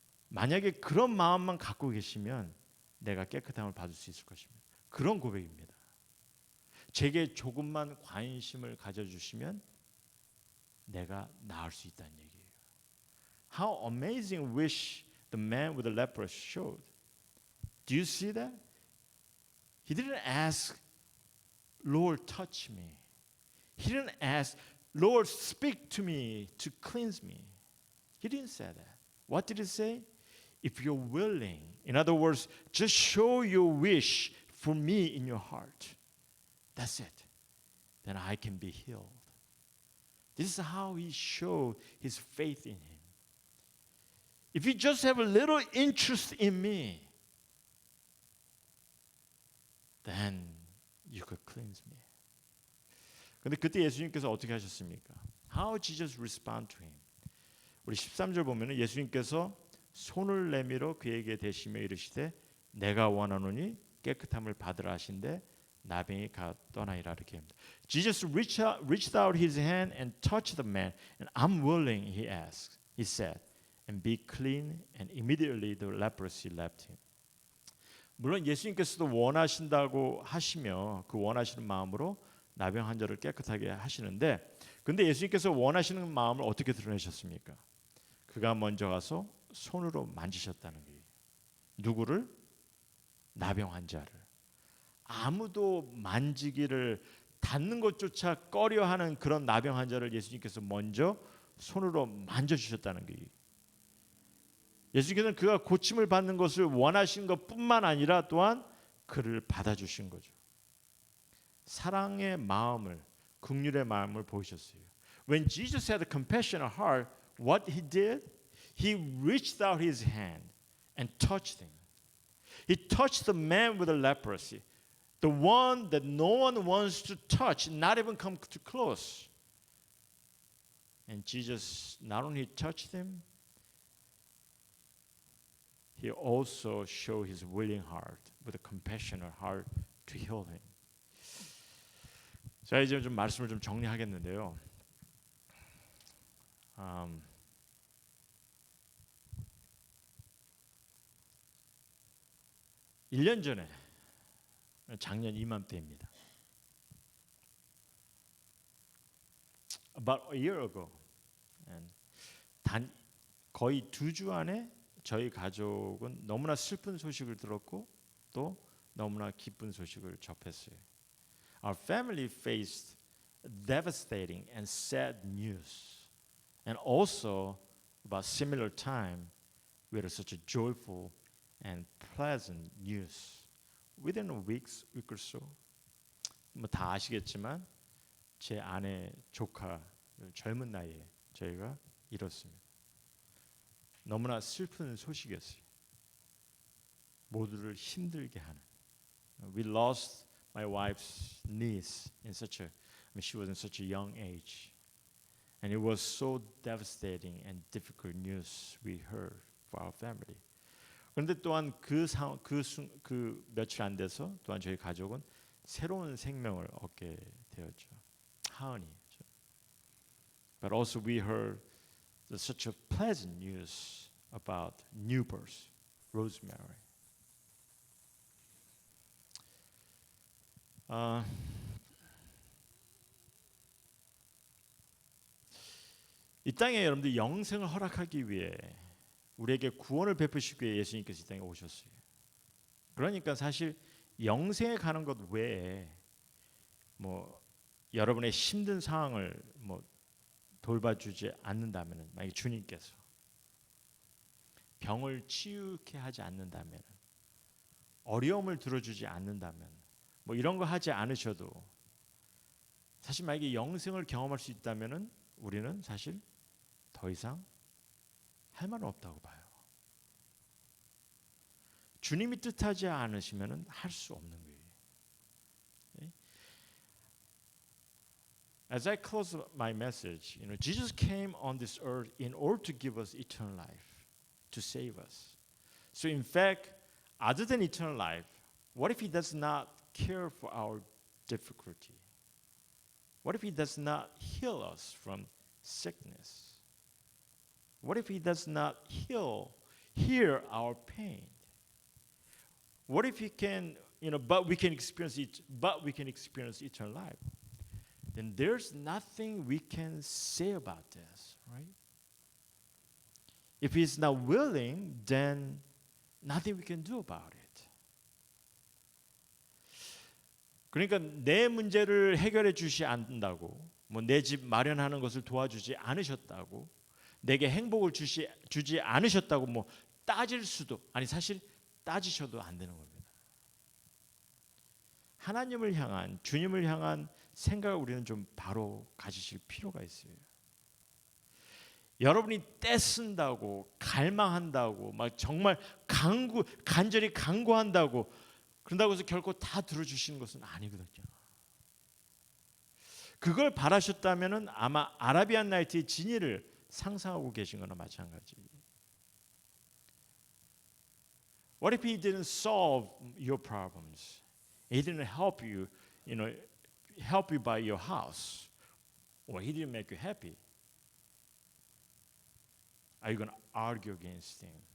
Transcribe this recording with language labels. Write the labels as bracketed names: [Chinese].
[Korean] 만약에 그런 마음만 갖고 계시면 내가 깨끗함을 받을 수 있을 것입니다. 그런 고백입니다. 제게 조금만 관심을 가져주시면 내가 나을 수 있다는 얘기예요. [English] How amazing wish the man with the leprosy showed. Do you see that? He didn't ask, Lord, touch me. He didn't ask, Lord, speak to me to cleanse me. He didn't say that. What did he say? If you're willing, in other words, just show your wish for me in your heart. That's it. Then I can be healed. This is how he showed his faith in him. If you just have a little interest in me, then you could cleanse me. [Korean] 근데 그때 예수님께서 어떻게 하셨습니까? [English] How Jesus respond to him? [Korean] 우리 13절 보면은 예수님께서 손을 내밀어 그에게 대시며 이르시되 내가 원하노니 깨끗함을 받으라 하신데 나병이 가 떠나이라 이렇게 합니다. [English] Jesus reached out his hand and touched the man, and I'm willing, he asked. He said, and be clean, and immediately the leprosy left him. [Korean] 물론 예수님께서도 원하신다고 하시며 그 원하시는 마음으로 나병 환자를 깨끗하게 하시는데, 근데 예수님께서 원하시는 마음을 어떻게 드러내셨습니까? 그가 먼저 가서 손으로 만지셨다는 거예요. 누구를? 나병 환자를. 아무도 만지기를 닿는 것조차 꺼려하는 그런 나병 환자를 예수님께서 먼저 손으로 만져주셨다는 거예요. 예수님께서는 그가 고침을 받는 것을 원하신 것뿐만 아니라 또한 그를 받아주신 거죠. 사랑의 마음을, 긍휼의 마음을 보이셨어요. [English] When Jesus had a compassionate heart, what he did? He reached out his hand and touched him. He touched the man with the leprosy, the one that no one wants to touch, not even come too close. And Jesus not only touched him, he also showed his willing heart with a compassionate heart to heal him. [Korean] 자, 이제 좀 말씀을 좀 정리하겠는데요. 1년 전에, 작년 이맘때입니다. [English] About a year ago, [Korean] 거의 2주 안에 저희 가족은 너무나 슬픈 소식을 들었고 또 너무나 기쁜 소식을 접했어요. [English] Our family faced devastating and sad news, and also about similar time, we had such a joyful and pleasant news. Within a week or so, [Korean] 뭐 다 아시겠지만 제 아내 조카를 젊은 나이에 저희가 잃었습니다. 너무나 슬픈 소식이었어요. 모두를 힘들게 하는. [English] We lost my wife's niece in such a, she was in such a young age, and it was so devastating and difficult news we heard for our family. [Korean] 그런데 또한 그 며칠 안 돼서 또한 저희 가족은 새로운 생명을 얻게 되었죠. 하은이죠. [English] But also we heard such a pleasant news about new birth, Rosemary. [Korean] 이 땅에 여러분들 영생을 허락하기 위해 우리에게 구원을 베푸시기 위해 예수님께서 이 땅에 오셨어요. 그러니까 사실 영생에 가는 것 외에 뭐 여러분의 힘든 상황을 뭐 돌봐주지 않는다면, 만약 주님께서 병을 치유케 하지 않는다면, 어려움을 들어주지 않는다면, 뭐 이런 거 하지 않으셔도 사실 만약에 영생을 경험할 수 있다면은 우리는 사실 더 이상 할 말은 없다고 봐요. 주님이 뜻하지 않으시면은 할 수 없는 거예요. [English] As I close my message, Jesus came on this earth in order to give us eternal life, to save us. So in fact, other than eternal life, what if he does not care for our difficulty? What if he does not heal us from sickness? What if he does not heal hear our pain? What if He can, but we can experience it, but we can experience eternal life? Then there's nothing we can say about this, right? If He's not willing, then nothing we can do about it. [Korean] 그러니까 내 문제를 해결해 주시 않는다고, 뭐 내 집 마련하는 것을 도와주지 않으셨다고, 내게 행복을 주지 않으셨다고 뭐 따질 수도, 아니 사실 따지셔도 안 되는 겁니다. 하나님을 향한, 주님을 향한 생각을 우리는 좀 바로 가지실 필요가 있어요. 여러분이 떼쓴다고 갈망한다고 막 정말 간절히 간구한다고 그런다고 해서 결코 다 들어주시는 것은 아니거든요. 그걸 바라셨다면 아마 아라비안 나이트의 진리를 상상하고 계신 거나 마찬가지. [English] What if He didn't solve your problems? He didn't help you, help you buy your house, or He didn't make you happy? Are you going to argue against Him?